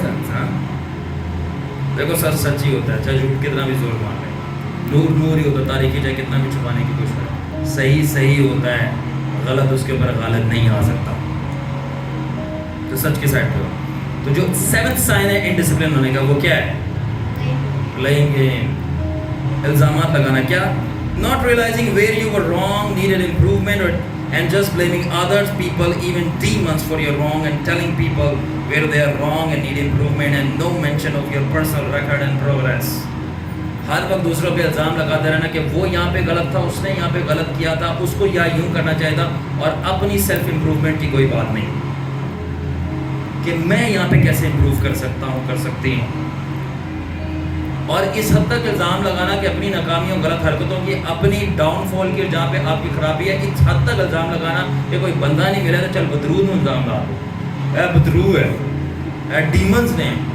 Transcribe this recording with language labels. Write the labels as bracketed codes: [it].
[hi] हाँ देखो सच सच्ची होता है, चाहे झूठ कितना भी जोर मार ले, नूर नूर ही होता है, तारीखी चाहे कितना भी छुपाने की कोशिश करे, सही सही होता है, गलत उसके ऊपर गलत नहीं आ सकता। तो सच की साइड पे। तो जो सेवंथ साइन है इनडिसिप्लिन होने का वो क्या है? प्लेइंग गेम, इल्जामात लगाना। क्या? [en] Not realising where you were wrong, needed improvement, and just blaming others, people, even demons for your wrong, and telling people where they are wrong and need improvement, and no mention of your personal record and progress। [hi] हर वक्त दूसरों पे इल्ज़ाम लगाते रहना कि वो यहाँ पे गलत था, उसने यहाँ पे गलत किया था, उसको या यूँ करना चाहिए था, और अपनी सेल्फ इम्प्रूवमेंट की कोई बात नहीं कि मैं यहाँ पे कैसे इम्प्रूव कर सकता हूँ, कर सकती हूँ। और इस हद तक इल्ज़ाम लगाना कि अपनी नाकामियों, गलत हरकतों की, अपनी डाउनफॉल की, जहाँ पे आपकी खराबी है, इस हद तक इल्ज़ाम लगाना कि कोई बंदा नहीं मिला तो चल बदरू में इल्ज़ाम ला दो, बदरू है, डीमंस ने,